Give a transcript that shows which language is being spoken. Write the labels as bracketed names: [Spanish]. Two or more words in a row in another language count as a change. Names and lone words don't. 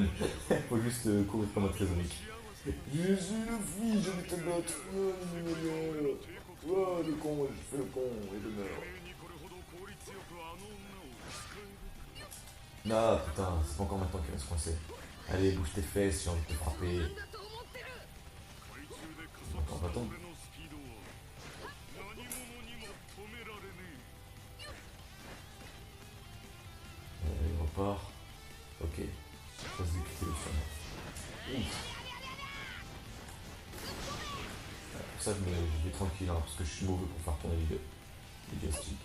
[French] Il faut juste courir comme un trésorique. Je suis le fils, je vais te battre. Oh, le con, je fais le con et je meurs. Ah putain, c'est pas encore maintenant qu'il va se coincer. Allez, bouge tes fesses, j'ai envie de te frapper. [Japanese] なんだと思ってる [French] Attends, attends. Il repart. Ok. Ça se députer le son. Pour ça, je vais tranquille, hein, parce que je suis mauvais pour faire tourner les joysticks.